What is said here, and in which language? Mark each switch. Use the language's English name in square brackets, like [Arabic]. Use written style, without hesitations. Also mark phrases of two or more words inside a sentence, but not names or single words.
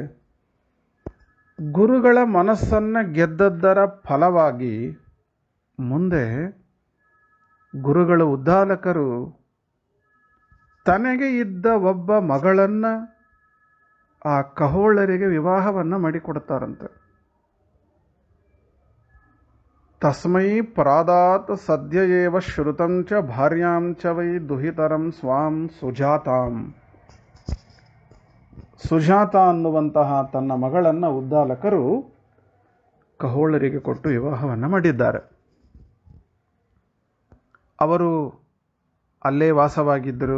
[Kannada] ಗುರುಗಳ ಮನಸ್ಸನ್ನು ಗೆದ್ದದ್ದರ ಫಲವಾಗಿ ಮುಂದೆ ಗುರುಗಳು ಉದ್ದಾಲಕರು ತನಗೆ ಇದ್ದ ಒಬ್ಬ ಮಗಳನ್ನು ಆ ಕಹೋಳರಿಗೆ ವಿವಾಹವನ್ನು ಮಾಡಿಕೊಡ್ತಾರಂತೆ. [Sanskrit] ತಸ್ಮೈ ಪ್ರಾದಾತ್ ಸದ್ಯ ಏವ ಶ್ರುತಂ ಚ ಭಾರ್ಯಾಂ ಚ ವೈ ದುಹಿತರಂ ಸ್ವಾಂ ಸುಜಾತಾಂ. [Kannada] ಸುಜಾತ ಅನ್ನುವಂತಹ ತನ್ನ ಮಗಳನ್ನು ಉದ್ದಾಲಕರು ಕಹೋಳರಿಗೆ ಕೊಟ್ಟು ವಿವಾಹವನ್ನು ಮಾಡಿದ್ದಾರೆ. ಅವರು ಅಲ್ಲೇ ವಾಸವಾಗಿದ್ದರು.